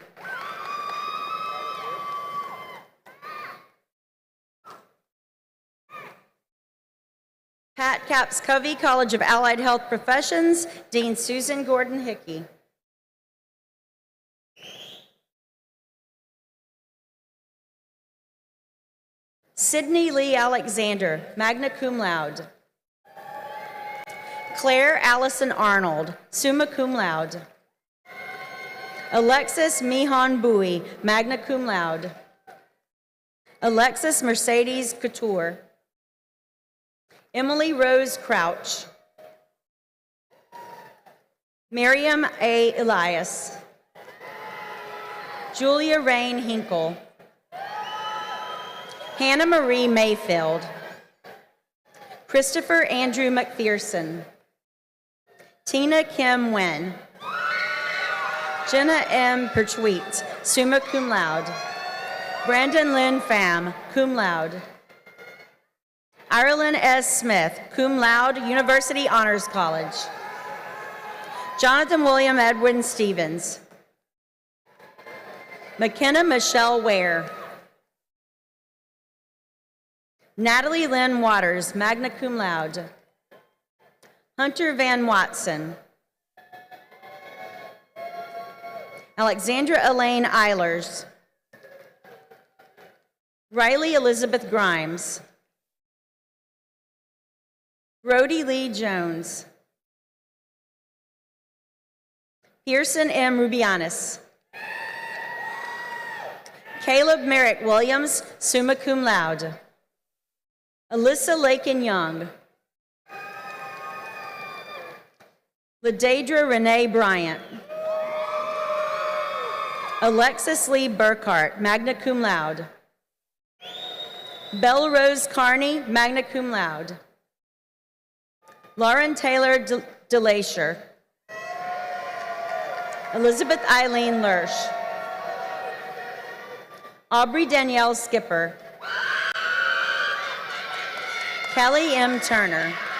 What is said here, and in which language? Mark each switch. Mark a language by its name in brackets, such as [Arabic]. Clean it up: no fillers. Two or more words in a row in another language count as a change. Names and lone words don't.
[English] Pat Capps Covey, College of Allied Health Professions, Dean Susan Gordon Hickey. Sydney Lee Alexander, [Latin] magna cum laude. [English] Claire Allison Arnold, [Latin] summa cum laude. [English] Alexis Mihan Bowie, [Latin] magna cum laude. [English] Alexis Mercedes Couture. Emily Rose Crouch. Miriam A. Elias. Julia Rain Hinkle. Hannah Marie Mayfield. Christopher Andrew McPherson. Tina Kim Wen. Jenna M. Pertweet, [Latin] summa cum laude. [English] Brandon Lynn Pham, [Latin] cum laude. [English] Ireland S. Smith, [Latin] cum laude, [English] University Honors College. Jonathan William Edwin Stevens. McKenna Michelle Ware. Natalie Lynn Waters, [Latin] magna cum laude. [English] Hunter Van Watson. Alexandra Elaine Eilers. Riley Elizabeth Grimes. Brody Lee Jones. Pearson M. Rubianis. Caleb Merrick Williams, [Latin] summa cum laude. [English] Alyssa Lakin Young. Ladadra Renee Bryant. Alexis Lee Burkhart, [Latin] magna cum laude. [English] Belle Rose Carney, [Latin] magna cum laude. [English] Lauren Taylor DeLacher. Elizabeth Eileen Lurch. Aubrey Danielle Skipper. Kelly M. Turner.